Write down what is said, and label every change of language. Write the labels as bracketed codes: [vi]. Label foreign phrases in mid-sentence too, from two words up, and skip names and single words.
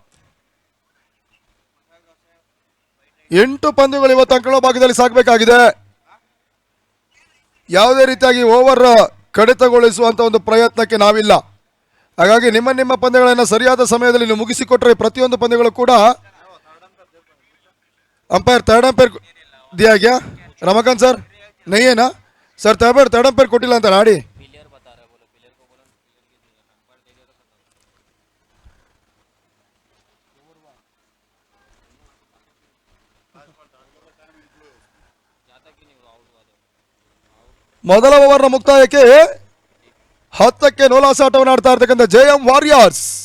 [kn] 8 ಪಂದ್ಯಗಳು ಇವತ್ತು ಅಂಕಣ ಭಾಗದಲ್ಲಿ ಸಾಗಬೇಕಾಗಿದೆ. ಯಾವುದೇ ರೀತಿಯಾಗಿ ಓವರ್ ಕಡಿತಗೊಳಿಸುವಂತ ಒಂದು ಪ್ರಯತ್ನಕ್ಕೆ ನಾವಿಲ್ಲ. ಹಾಗಾಗಿ ನಿಮ್ಮ ಪಂದ್ಯಗಳನ್ನು ಸರಿಯಾದ ಸಮಯದಲ್ಲಿ ನೀವು ಮುಗಿಸಿಕೊಟ್ರೆ ಪ್ರತಿಯೊಂದು ಪಂದ್ಯಗಳು ಕೂಡ [hi] अंपायर थर्ड अंपायर दिया गया रमाकांत सर नहीं है ना सर थर्ड अंपायर [kn] ಕೊಟ್ಟಿಲ್ಲ ಅಂತ ಆಡಿ ಮೊದಲ ಓವರ್ನ ಮುಕ್ತಾಯಕ್ಕೆ 10ಕ್ಕೆ ನೋಲಾಸ ಆಟವನ್ನು ಆಡ್ತಾ ಇರತಕ್ಕಂಥ ಜೆಎಂ ವಾರಿಯರ್ಸ್